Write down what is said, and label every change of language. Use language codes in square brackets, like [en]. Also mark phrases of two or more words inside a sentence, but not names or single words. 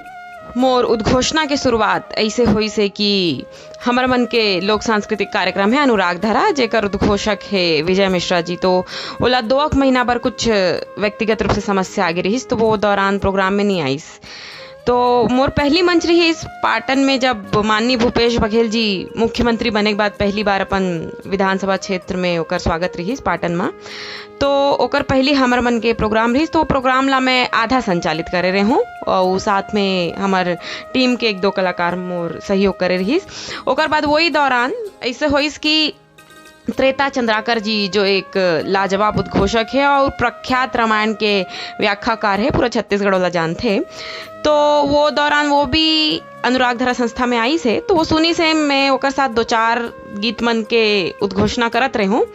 [hne] मोर उद्घोषणा के शुरुआत ऐसे हुई से कि हमारे मन के लोक सांस्कृतिक कार्यक्रम है अनुराग धरा, जेकर उद्घोषक है विजय मिश्रा जी। तो ओला 2 महीना भर कुछ व्यक्तिगत रूप से समस्या आगे रही, तो वो दौरान प्रोग्राम में नहीं आई। तो मोर पहली मंच रही इस पाटन में जब माननीय भूपेश बघेल जी मुख्यमंत्री बने के बाद पहली बार अपन विधानसभा क्षेत्र में ओकर स्वागत रही पाटन में। तो ओकर पहली हमर मन के प्रोग्राम रही, तो प्रोग्राम ला मैं आधा संचालित करे रहे हूँ और साथ में हमार टीम के 1-2 कलाकार मोर सहयोग करे रही। ओकर बाद वही दौरान ऐसे होइस कि त्रेता चंद्राकर जी जो एक लाजवाब उद्घोषक है और प्रख्यात रामायण के व्याख्याकार है, पूरा छत्तीसगढ़ वाला जानते, तो वो दौरान वो भी अनुराग धरा संस्था में आई से, तो वो सुनी से मैं ओकर साथ 2-4 गीत मन के उद्घोषणा करत रहे हूँ।